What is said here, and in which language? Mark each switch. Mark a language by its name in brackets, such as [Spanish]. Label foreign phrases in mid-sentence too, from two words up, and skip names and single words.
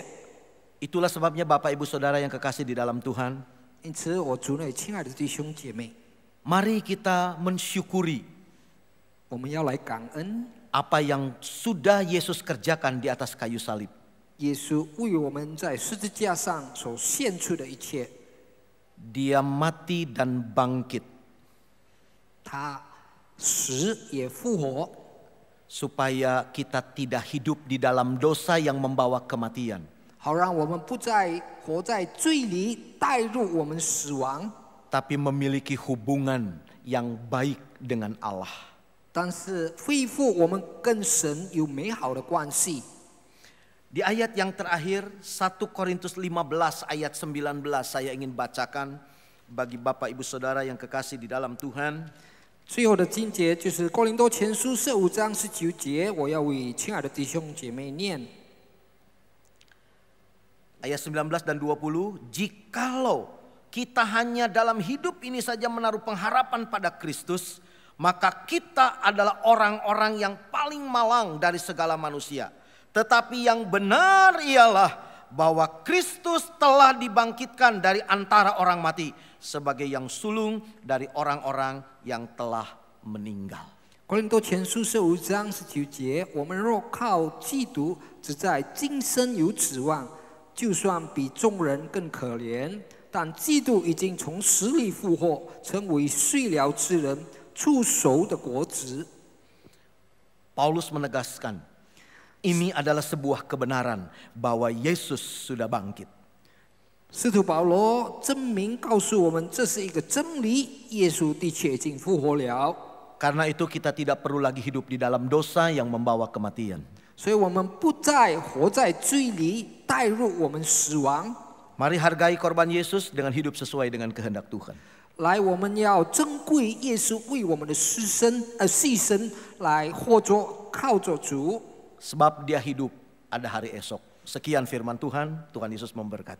[Indonesian] Itulah sebabnya Bapak Ibu Saudara yang kekasih di dalam Tuhan. [Chinese] 因此，我主内亲爱的弟兄姐妹， [Indonesian] Mari kita mensyukuri [Chinese] 我们要来感恩 [Indonesian] apa yang sudah Yesus kerjakan di atas kayu salib. [Chinese] 耶稣为我们在十字架上所献出的一切。 [Indonesian] Dia mati dan bangkit [Chinese] 他死也复活， [Indonesian] supaya kita tidak hidup di dalam dosa yang membawa kematian. [Chinese] 好让我们不再活在罪里，带入我们死亡， [Indonesian] Tapi memiliki hubungan yang baik dengan Allah. [Chinese] 但是恢复我们跟神有美好的关系。 [Indonesian] Di ayat yang terakhir 1 Korintus 15 ayat 19 saya ingin bacakan bagi Bapak Ibu Saudara yang kekasih di dalam Tuhan. [Chinese] 最后的经节就是哥林多前书15章19节，我要为亲爱的弟兄姐妹念。 [Indonesian] Ayat 19 dan 20, jikalau kita hanya dalam hidup ini saja menaruh pengharapan pada Kristus, maka kita adalah orang-orang yang paling malang dari segala manusia. Tetapi yang benar ialah bahwa Kristus telah dibangkitkan dari antara orang mati sebagai yang sulung dari orang-orang yang telah meninggal. [Chinese] 哥林多前书15章19节，我们若靠基督，只在今生有指望，就算比众人更可怜，但基督已经从死里复活，成为睡了之人出熟的果子。 [Indonesian] Paulus menegaskan, ini adalah sebuah kebenaran bahwa Yesus sudah bangkit. [Chinese] 使徒保罗证明告诉我们，这是一个真理，耶稣的确已经复活了。 [Indonesian] Karena itu kita tidak perlu lagi hidup di dalam dosa yang membawa kematian. [Chinese] 所以我们不再活在罪里，带入我们死亡。 [Indonesian] Mari hargai korban Yesus dengan hidup sesuai dengan kehendak Tuhan. [Chinese] 来，我们要珍贵耶稣为我们的牺牲，来活着靠着主。 [Indonesian] Sebab dia hidup, ada hari esok. Sekian firman Tuhan, Tuhan Yesus memberkati.